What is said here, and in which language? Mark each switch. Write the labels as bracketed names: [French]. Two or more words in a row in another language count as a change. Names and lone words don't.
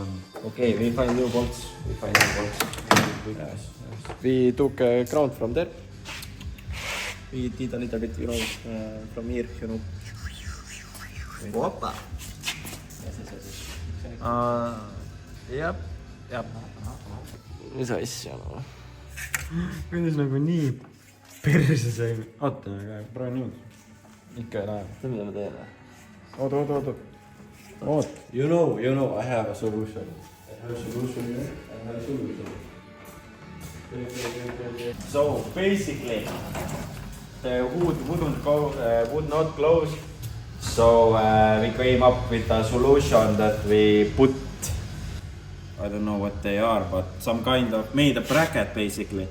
[English] Okay, we find new bolts. Yes. We took ground from there. We did a little bit, you know, from here, you know. Opa! Yes. [Estonian] Jep. Mis asja, no? Kuidas nagu nii perse saime? Oota, aga praegu nüüd. Ikka ei lähe. Mida me teeme? Oot. [English] You know, I have a solution. So basically, the hood would not close. So we came up with a solution that we put, I don't know what they are, but some kind of made a bracket basically.